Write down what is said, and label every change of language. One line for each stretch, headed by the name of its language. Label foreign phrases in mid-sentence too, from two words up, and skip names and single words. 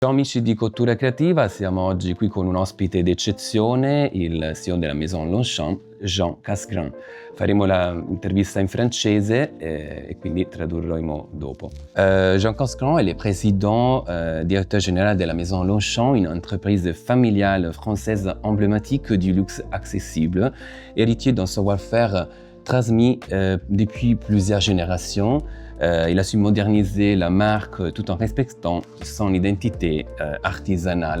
Italian: Ciao amici di Cottura Creativa, siamo oggi qui con un ospite d'eccezione, il CEO della Maison Longchamp, Jean Casgrain. Faremo l'intervista in francese e quindi tradurremo dopo.
French: Jean Casgrain est le président, directeur général de la Maison Longchamp, une entreprise familiale française emblématique du luxe accessible, héritier d'un savoir-faire transmis depuis plusieurs générations. Il a su moderniser la marque tout en respectant son identité artisanale.